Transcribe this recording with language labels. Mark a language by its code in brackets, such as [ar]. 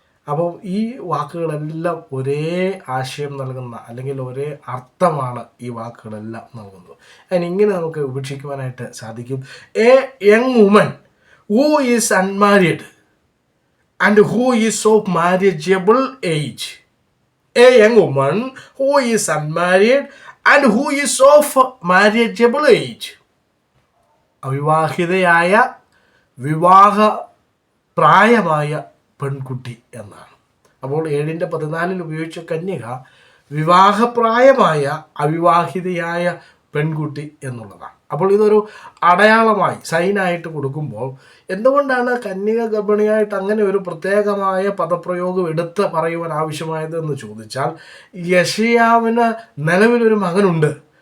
[ml] അപ്പോൾ ഈ വാക്കുകളെല്ലാം ഒരേ ആശയം നൽകുന്ന, അല്ലെങ്കിൽ ഒരേ അർത്ഥമാണ് ഈ വാക്കുകളെല്ലാം നൽകുന്നത്. അതിനിങ്ങനെ നമുക്ക് ഉപേക്ഷിക്കുവാനായിട്ട് സാധിക്കും. [en] A young woman who is unmarried and who is of marriageable age. A young woman who is unmarried and who is of marriageable age. [ml] അവിവാഹിതയായ വിവാഹ പ്രായമായ പെൺകുട്ടി എന്നാണ്. അപ്പോൾ 7-14 ഉപയോഗിച്ച കന്യക വിവാഹപ്രായമായ അവിവാഹിതയായ പെൺകുട്ടി എന്നുള്ളതാണ്. അപ്പോൾ ഇതൊരു അടയാളമായി, സൈനായിട്ട് കൊടുക്കുമ്പോൾ എന്തുകൊണ്ടാണ് കന്യക ഗർഭിണിയായിട്ട് അങ്ങനെ ഒരു പ്രത്യേകമായ പദപ്രയോഗം എടുത്ത് പറയുവാൻ ആവശ്യമായത് എന്ന് ചോദിച്ചാൽ, യെശയ്യാവിന് നിലവിലൊരു മകനുണ്ട്.